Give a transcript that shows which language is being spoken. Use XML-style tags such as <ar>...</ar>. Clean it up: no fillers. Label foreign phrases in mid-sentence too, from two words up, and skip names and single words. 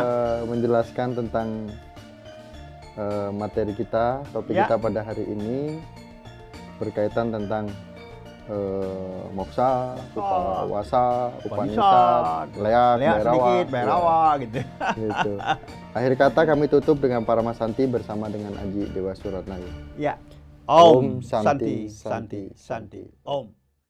<id>menjelaskan tentang materi kita, topik kita pada hari ini berkaitan tentang Moksha, Upawasa, Upanishad, leak Bhairawa gitu. Gitu. Akhir kata kami tutup dengan Paramasanti bersama dengan Aji Dewa Suratnayu. Ya.</id> <sa>Om Santi Santi Santi. Om.</sa>